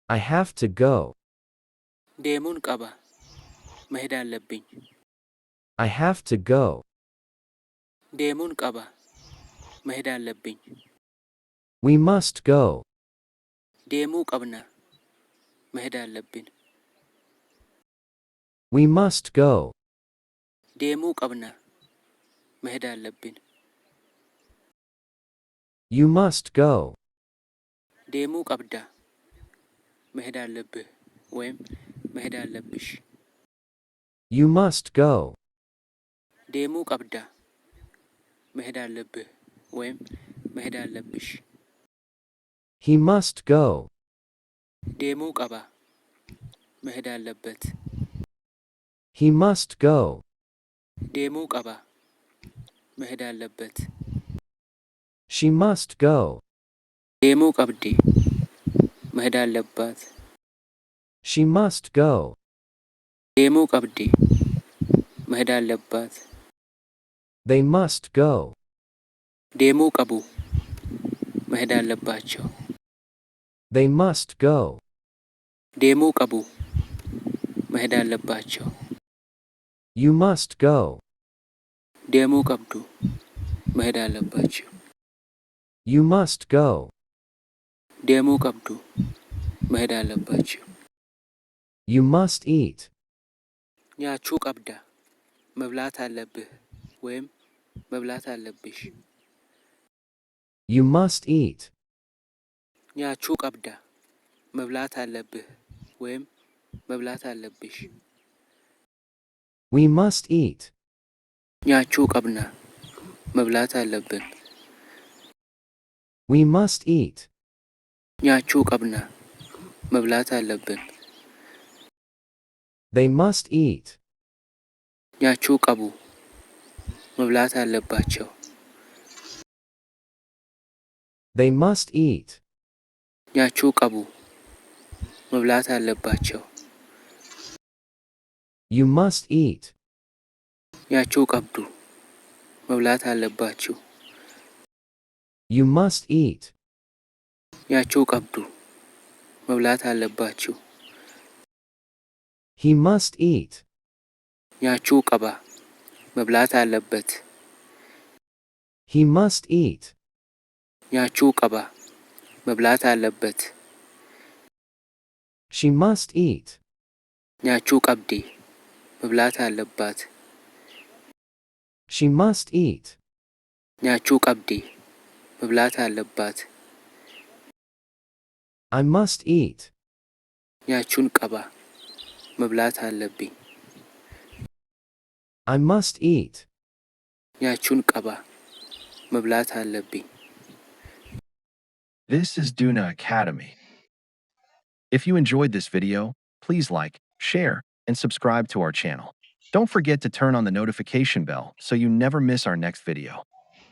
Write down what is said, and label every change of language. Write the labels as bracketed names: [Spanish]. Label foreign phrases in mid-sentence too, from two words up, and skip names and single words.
[English] I have to go. [Oromo] deemuun qaba [Amharic] መሄድ አለብኝ [English] I have to go. [Oromo] deemuun qaba [Amharic] መሄድ አለብኝ [English] We must go. [Oromo] deemuu qabna [Amharic] መሄድ አለብን [English] We must go. [Oromo] deemuu qabna [Amharic] መሄድ አለብን [English] You must go. [Oromo] deemuu qabda [Amharic] መሄድ አለብህ ወይም መሄድ አለብሽ [English] You must go. [Oromo] deemuu qabda [Amharic] መሄድ አለብህ ወይም መሄድ አለብሽ [English] He must go. [Oromo] deemuu qaba [Amharic] መሄድ አለበት [English] He must go. [Oromo] deemuu qaba [Amharic] መሄድ አለበት [English] She must go. [Oromo] deemuu qabdi [Amharic] መሄድ አለባት [English] She must go. [Oromo] deemuu qabdi [Amharic] መሄድ አለባት [English] They must go. [Oromo] deemuu qabu [Amharic] መሄድ አለባቸው [English] They must go. [Oromo] deemuu qabu [Amharic] መሄድ አለባቸው [English] You must go. [Oromo] deemuu qabdu [Amharic] መሄድ አለባቸው [English] You must go. [Oromo] deemuu qabdu [Amharic] መሄድ አለባቸው [English] You must eat. [Oromo] nyaachuu qabda [Amharic] መብላት አለብህ ወይም መብላት አለብሽ [English] You must eat. [Oromo] nyaachuu qabda [Amharic] መብላት አለብህ ወይም መብላት አለብሽ [English] We must eat. [Oromo] nyaachuu qabna [Amharic] መብላት አለብን [English] We must eat. [Oromo] nyaachuu qabna [Amharic] መብላት አለብን [English] They must eat. [Oromo] nyaachuu qabu [Amharic] መብላት አለባቸው [English] They must eat. [Oromo] nyaachuu qabu [Amharic] መብላት አለባቸው [English] You must eat. [Oromo] nyaachuu qabdu [Amharic] መብላት አለባችሁ [English] You must eat. [Oromo] nyaachuu qabdu [Amharic] መብላት አለባችሁ [English] He must eat. [Oromo] nyaachuu qaba [Amharic] መብላት አለበት [English] He must eat. [Oromo] nyaachuu qaba [Amharic] መብላት አለበት [English] She must eat. [Oromo] nyaachuu qabdi [Amharic] መብላት አለባት [English] She must eat. [Oromo] nyaachuu qabdi [Amharic] መብላት አለባት [English] I must eat. [Oromo] nyaachuun qaba [Amharic] መብላት አለብኝ [English] I must eat. [Oromo] nyaachuun qaba [Amharic] መብላት አለብኝ [English] This is Duna Academy. If you enjoyed this video, please like, share, and subscribe to our channel. Don't forget to turn on the notification bell so you never miss our next video.